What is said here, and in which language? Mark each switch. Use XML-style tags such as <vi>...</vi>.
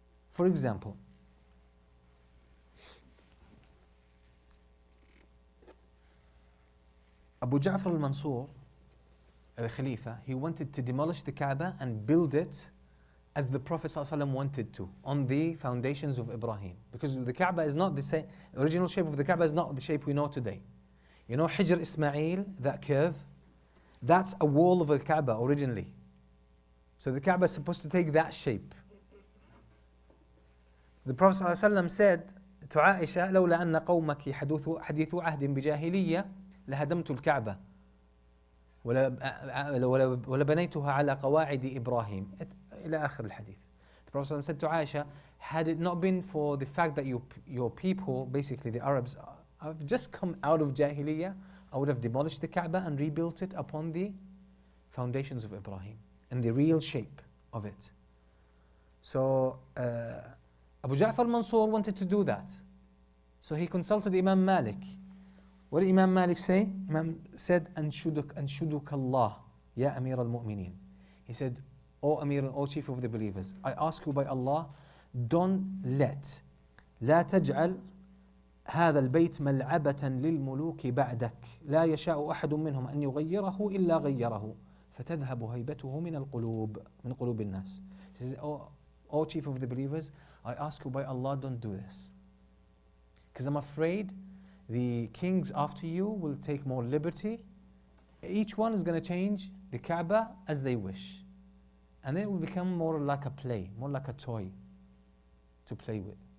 <en>For example, Abu Ja'far al-Mansur, the Khalifa, he wanted to demolish the Kaaba and build it as the Prophet ﷺ wanted to, on the foundations of Ibrahim. Because the Kaaba is not the same, the original shape of the Kaaba is not the shape we know today. You know Hijr Ismail, that curve? That's a wall of the Kaaba originally. So the Kaaba is supposed to take that shape. The Prophet ﷺ said to Aisha,</en> <ar>لولا أن قومك حديث عهد بجاهلية لهدمت الكعبة ولبنيتها على قواعد إبراهيم إلى آخر الحديث.</ar> <en>The Prophet ﷺ said to Aisha, had it not been for the fact that your people, basically the Arabs, have just come out of Jahiliyyah, I would have demolished the Kaaba and rebuilt it upon the foundations of Ibrahim and the real shape of it. So Abu Ja'far al-Mansur wanted to do that. So he consulted Imam Malik. What did Imam Malik say? Imam said,</en> <ar>Anshuduk Allah, Ya Amir al-Mu'mineen.</ar> <en>He said, O Amir, O Chief of the Believers, I ask you by Allah, don't let,</en> <ar>لا تجعل هذا البيت ملعبة للملوك بعدك لا يشاء أحد منهم أن يغيره إلا غيره فتذهب هيبته من قلوب الناس.</ar> <en>He says, O Chief of the Believers, I ask you by Allah, don't do this. Because I'm afraid the kings after you will take more liberty. Each one is going to change the Kaaba as they wish. And then it will become more like a play, more like a toy to play with.</en>